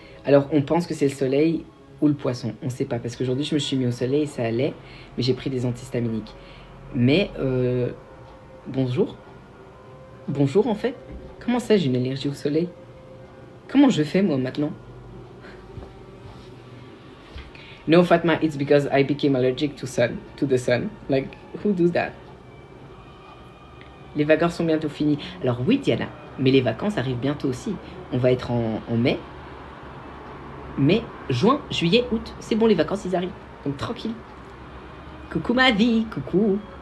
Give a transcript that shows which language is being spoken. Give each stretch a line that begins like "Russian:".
French: Alors on pense que c'est le soleil ou le poisson. On sait pas parce qu'aujourd'hui je me suis mis au soleil et ça allait. Mais j'ai pris des antihistaminiques. Mais bonjour. Bonjour en fait. Comment ça j'ai une allergie au soleil? Comment je fais moi maintenant?
English: No Fatma, it's because I became allergic to the sun. Like, who does that?
French: Les vacances sont bientôt finies. Alors oui Diana, mais les vacances arrivent bientôt aussi. On va être en mai. Mai, juin, juillet, août. C'est bon, les vacances ils arrivent. Donc tranquille. Coucou ma vie, coucou.